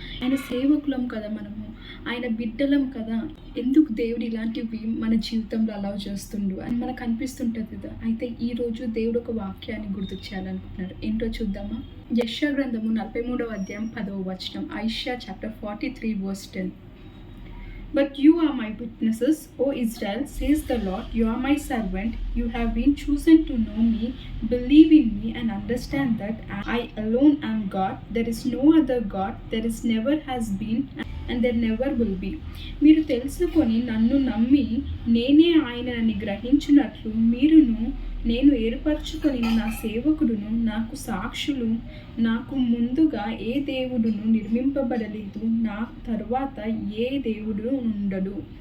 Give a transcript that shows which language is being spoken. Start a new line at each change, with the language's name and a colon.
Telugu: ఆయన సేవకులం కదా, మనము ఆయన బిడ్డలం కదా. ఎందుకు దేవుడు ఇలాంటివి మన జీవితంలో అలౌ చేస్తుండు అని మనకు అనిపిస్తుంటుంది కదా. అయితే ఈరోజు దేవుడు ఒక వాక్యాన్ని గుర్తు చేయాలనుకుంటున్నాడు. ఏంటో చూద్దామా? యెషయా గ్రంథము 43వ అధ్యాయం 10వ వచనం.
English: Isaiah chapter 43 verse 10. But you are my witnesses, O Israel, says the Lord. You are my servant. You have been chosen to know me, believe in me, and understand that I alone am God. There is no other God. There is never has been and there never will be.
Telugu: మీరు తెలుసుకొని నన్ను నమ్మి నేనే ఆయనని గ్రహించినట్లు మీరును నేను ఏర్పరచుకొని నా సేవకుడును నాకు సాక్షులు, నాకు ముందుగా ఏ దేవుడును నిర్మింపబడలేదు, నా తర్వాత ఏ దేవుడు ఉండడు.